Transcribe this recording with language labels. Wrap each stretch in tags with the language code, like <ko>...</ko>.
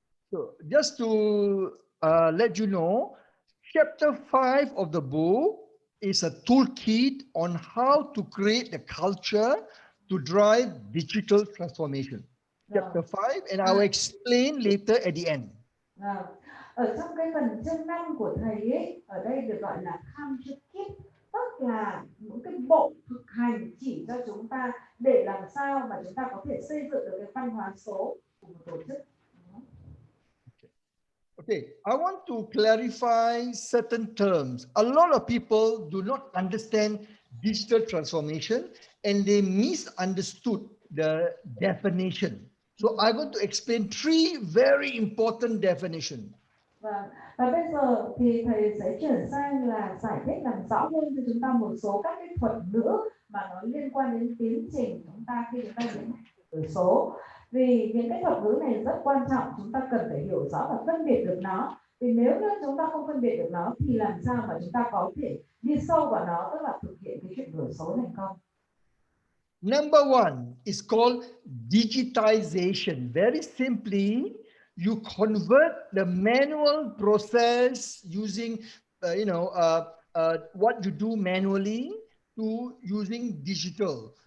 <en>So just to let you know, chapter 5 of the book is a toolkit on how to create a culture to drive digital transformation. Chapter 5, and I will explain later at the end.</en> <vi>Ở trong cái phần chương 5 của thầy ấy, ở đây được gọi là culture kit, tức là những cái bộ thực hành chỉ cho chúng ta để làm sao mà chúng ta có thể xây dựng được cái văn hóa số của một tổ chức.</vi> <en>Okay, I want to clarify certain terms. A lot of people do not understand digital transformation and they misunderstood the definition. So I want to explain 3 very important definitions.</en> <vi>Và bây giờ thì thầy sẽ chuyển sang là giải thích làm rõ hơn cho chúng ta một số các cái thuật ngữ mà nó liên quan đến tiến trình chúng ta khi chúng ta diễn chuyển đổi số. Vì những cái thuật ngữ này rất quan trọng, chúng ta cần phải hiểu rõ và phân biệt được nó. Vì nếu như chúng ta không phân biệt được nó thì làm sao mà chúng ta có thể đi sâu vào nó, tức là thực hiện cái chuyển đổi số thành công.</vi> <en>Number one is called digitization. Very simply, you convert the manual process using, what you do manually to using digital.</en>